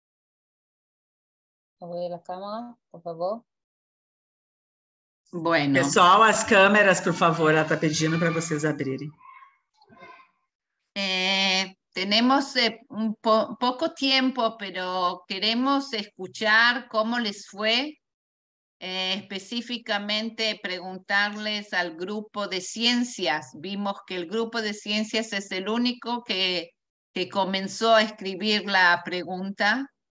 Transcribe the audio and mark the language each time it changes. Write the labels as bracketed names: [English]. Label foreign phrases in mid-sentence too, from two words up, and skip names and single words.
[Spanish] Abrir la cámara, por favor. Bueno. [Portuguese] Pessoal, as câmeras, por favor, ela está pedindo para vocês abrirem. [Spanish] Tenemos un poco tiempo, pero queremos escuchar cómo les fue, específicamente preguntarles al grupo de ciencias. Vimos que el grupo de ciencias es el único que comenzó a escribir la pregunta.